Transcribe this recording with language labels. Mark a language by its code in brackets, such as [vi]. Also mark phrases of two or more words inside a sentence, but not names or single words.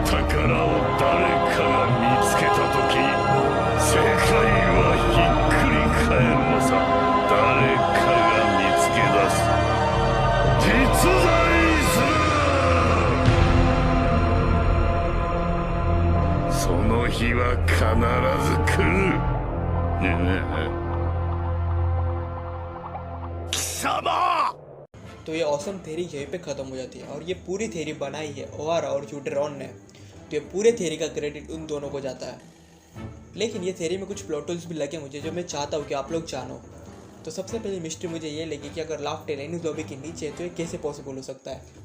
[ja] 宝を誰かが見つけた時世界はひっくり返るのさ誰かが見つけ出す実在その日は必ず来る貴様 [hi] तो ये [en] awesome theory [hi] यहीं पे ख़त्म हो जाती है, और ये पूरी थ्योरी बनाई है ओहारा और यूटेरॉन ने। तो ये पूरे थ्योरी का क्रेडिट उन दोनों को जाता है। लेकिन ये थ्योरी में कुछ [en] plot holes [hi] भी लगे मुझे, जो मैं चाहता हूँ कि आप लोग जानो। तो सबसे पहली मिस्ट्री मुझे ये लगी कि अगर लाफ्टेल एनिस लॉबी के नीचे है तो ये कैसे पॉसिबल हो सकता है।